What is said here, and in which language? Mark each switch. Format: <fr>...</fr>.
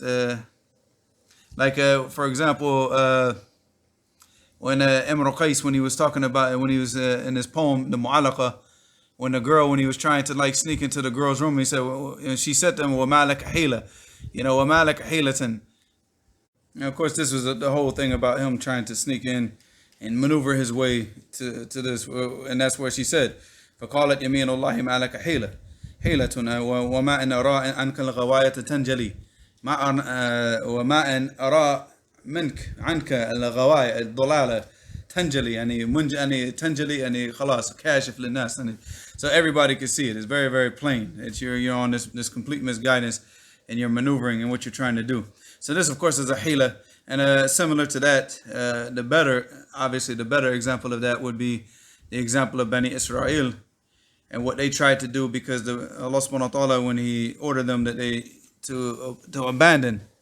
<en>For example, when Imr Qais, when he was talking about, when he was in his poem, the Mu'alaqa, when he was trying to sneak into the girl's room, he said, and she said to him,</en> <ar>وَمَا لَكَ حِيلَةً, وَمَا لَكَ حِيلَةً.</ar> <en>And of course, this was the whole thing about him trying to sneak in and maneuver his way to this, and that's where she said,</en> <ar>فَقَالَتْ يَمِينُ اللَّهِ مَا لَكَ حِيلَةً وَمَا أَنْ أَرَىٰ أَنْكَ الْغَوَايَةَ تَنْجَلِي وَمَا أَنْ أَرَىٰ منك عنك الغواية الضلالة تنجلي يعني تنجلي يعني خلاص كاشف للناس.</ar> <en>So everybody can see it. It's very, very plain that you're on this complete misguidance, and you're maneuvering in what you're trying to do. So this, of course, is a hila. And similar to that, the better example of that would be the example of Bani Israel and what they tried to do, because Allah subhanahu wa ta'ala, when He ordered them that to abandon</en>